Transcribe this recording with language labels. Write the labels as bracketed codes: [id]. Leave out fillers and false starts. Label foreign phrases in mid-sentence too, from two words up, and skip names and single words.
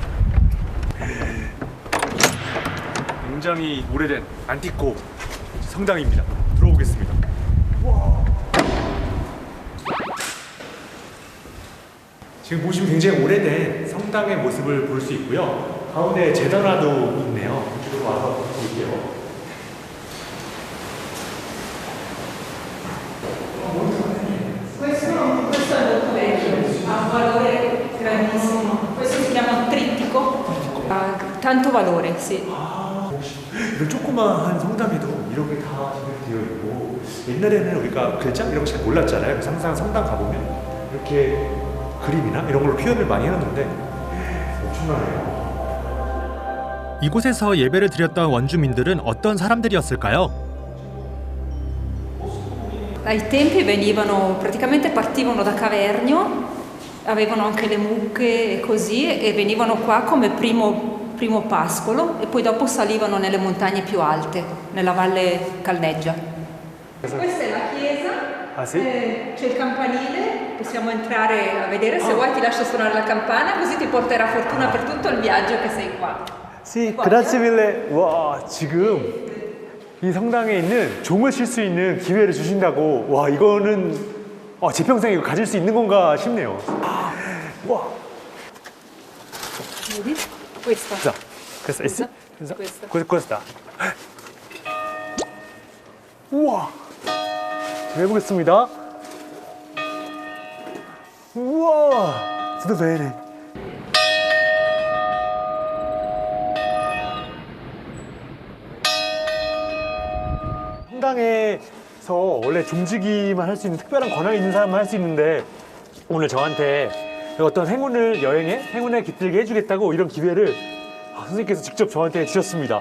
[ko] 굉장히 오래된 안티코 성당입니다. 들어오겠습니다. 우와. 지금 보시면 굉장히 오래된 성당의 모습을 볼 수 있고요. 가운데 제단화도 있네요. 이쪽으로 와서 볼게요. [it] Questo è molto vecchio, ha un valore grandissimo. Questo si chiama trittico, ha tanto valore, sì. [ko] 이런 조그마한 성당에도 이렇게 다 되어 있고 옛날에는 우리가 글자 이런 거 잘 몰랐잖아요. 그래서 항상 성당 가보면 이렇게 그림이나 이런 걸로 표현을 많이 해놨는데 엄청나네요. 이곳에서 예배를 드렸던 원주민들은 어떤 사람들이었을까요? [it] Ai tempi venivano, praticamente partivano da Cavernio, avevano anche le mucche e così, e venivano qua come primo pascolo e poi dopo salivano nelle montagne più alte, nella Valle Caldeggia. Questa è la chiesa, ah, sì? C'è il campanile, possiamo entrare a vedere, se vuoi ti lascio suonare la campana, così ti porterà fortuna per tutto il viaggio che sei qua. sì, grazie mille. [ko] 와, 지금 이 성당에 있는 종을 칠 수 있는 기회를 주신다고. 와, 이거는 제 평생에 이거 가질 수 있는 건가 싶네요. 와. [it] Vedi? Questa. 자, questa, sì? questa. [ko] 우와. 제가 해보겠습니다. 우와. [it] tutto bene. [ko] 성당에서 원래 종지기만 할 수 있는 특별한 권한이 있는 사람만 할 수 있는데 오늘 저한테 어떤 행운에 깃들게 해주겠다고 이런 기회를 선생님께서 직접 저한테 주셨습니다.